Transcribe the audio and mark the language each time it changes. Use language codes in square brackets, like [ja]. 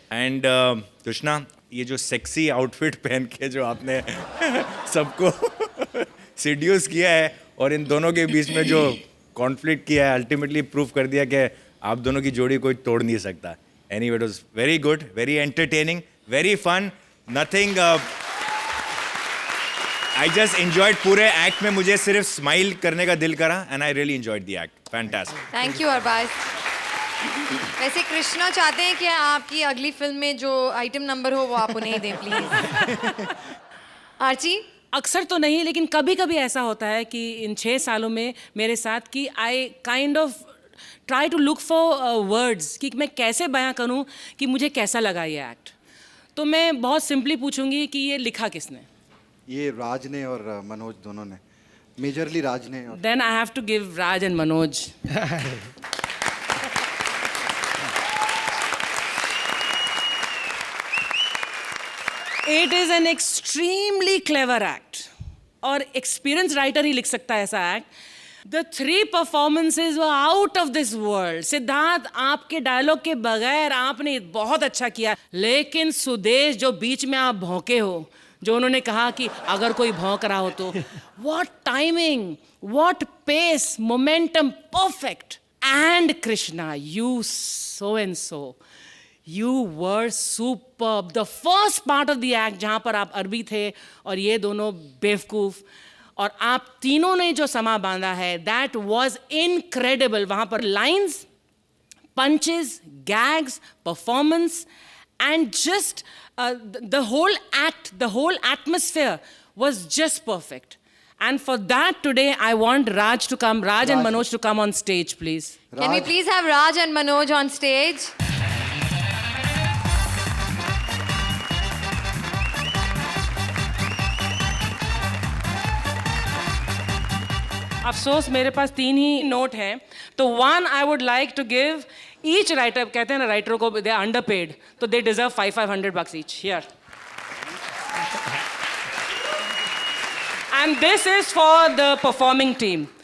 [hi] And Krishna, ये जो sexy outfit पहन के जो आपने सबको सीड्यूस किया है और इन दोनों के बीच में जो कॉन्फ्लिक्ट किया है, अल्टीमेटली प्रूव कर दिया कि आप दोनों की जोड़ी कोई तोड़ नहीं सकता। [en] anyway, it was very good, very entertaining, very fun, nothing I just enjoyed [hi] पूरे act में मुझे सिर्फ smile करने का दिल करा [en] and I really enjoyed the act. Fantastic. Thank you Arbaaz. [hi] वैसे कृष्णा चाहते हैं कि आपकी अगली फिल्म में जो आइटम नंबर हो वो आप उन्हें ही दें प्लीज। आर्ची? अक्सर तो नहीं, लेकिन कभी कभी ऐसा होता है कि इन 6 सालों में मेरे साथ कि [en] I kind of try to look for words [hi] कि मैं कैसे बयां करूं कि मुझे कैसा लगा ये एक्ट। तो मैं बहुत सिंपली पूछूंगी कि ये लिखा किसने? ये राज ने और मनोज दोनों ने, मेजरली राज ने। और [en] Then I have to give Raj and Manoj. It is an extremely clever act और experience writer [hi] ही लिख सकता है ऐसा [en] Act. The 3 performances were out of this world. [hi] Siddharth, आपके डायलॉग के बगैर आपने बहुत अच्छा किया, लेकिन सुदेश जो बीच में आप भौंके हो, जो उन्होंने कहा कि अगर कोई भौंक रहा हो तो [en] what timing, what pace, momentum, perfect. And Krishna, you so and so. You were superb. The first part of the act [hi] जहाँ पर आप अरबी थे और ये दोनों बेवकूफ, और आप तीनों ने जो समा बांधा है, [en] that was incredible. [hi] वहाँ पर [en] lines, punches, gags, performance, and just the whole act, the whole atmosphere was just perfect. And for that today, I want Raj to come, Raj and Manoj to come on stage, please. Can we please have Raj and Manoj on stage? [hi] अफसोस मेरे पास 3 ही note हैं, तो 1 [en] I would like to give each writer, [hi] कहते हैं ना राइटरों को [en] they are underpaid, [hi] तो [en] They deserve 500 bucks each. Here. And this is for the performing team.